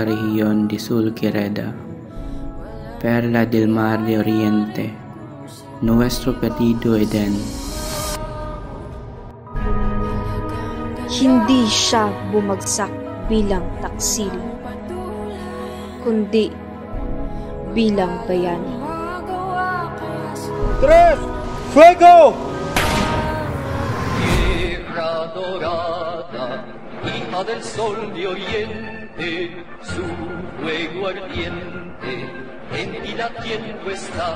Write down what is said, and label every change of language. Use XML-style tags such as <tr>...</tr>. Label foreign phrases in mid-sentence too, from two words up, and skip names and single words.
<es>región de Sul Quereda, perla del mar de Oriente, nuestro perdido Eden.</es> <tl>Hindi siya bumagsak bilang taksil, kundi bilang bayani.</tl> <es>Tres! Fuego! Tierra dorada, hija del sol de oriente, su fuego ardiente en ti latiendo está.</es>